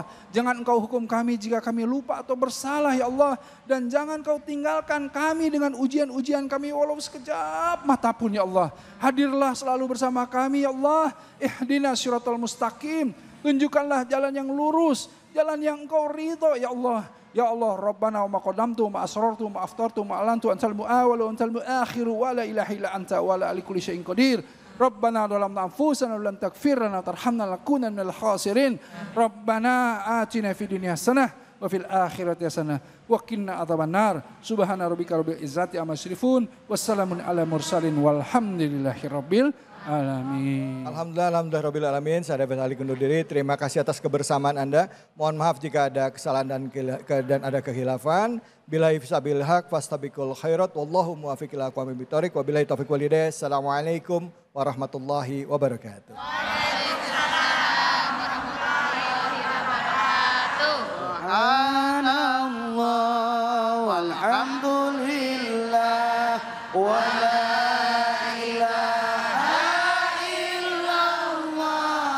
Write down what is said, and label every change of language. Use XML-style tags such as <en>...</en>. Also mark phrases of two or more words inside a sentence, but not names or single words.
<id>Jangan Engkau hukum kami jika kami lupa atau bersalah ya Allah. Dan jangan Engkau tinggalkan kami dengan ujian-ujian kami walau sekejap mata pun ya Allah. Hadirlah selalu bersama kami ya Allah.</id> <ar>اهدنا الصراط المستقيم.</ar> <id>Tunjukkanlah jalan yang lurus, jalan yang Engkau ridho ya Allah.</id> <ar>يا الله، ربنا وما قدمت ما أسررت ما أفترت ما أعلنت أنت المؤول وأنت المؤخر ولا إله إلا أنت ولا على كل شيء قدير. ربنا ظلمنا أنفسنا ولم تغفر لنا ترحمنا لنكونن من الخاسرين. ربنا آتنا في الدنيا حسنة وفي الآخرة حسنة وقنا عذاب النار. سبحان ربك رب العزة عما يصفون. وسلام على المرسلين والحمد لله رب العالمين. الحمد لله العالمين.</ar> <id>Saya David Ali undur diri. Terima kasih atas kebersamaan Anda. Mohon maaf jika ada kesalahan dan ada kehilafan.</id> <ar>بالله في سبيل الحق فاستبقوا الخيرات والله الموفق إلى أقوم الطريق. وبالله التوفيق والهداية. السلام عليكم ورحمة الله وبركاته. سبحان الله والحمد لله ولا إله إلا الله.</ar>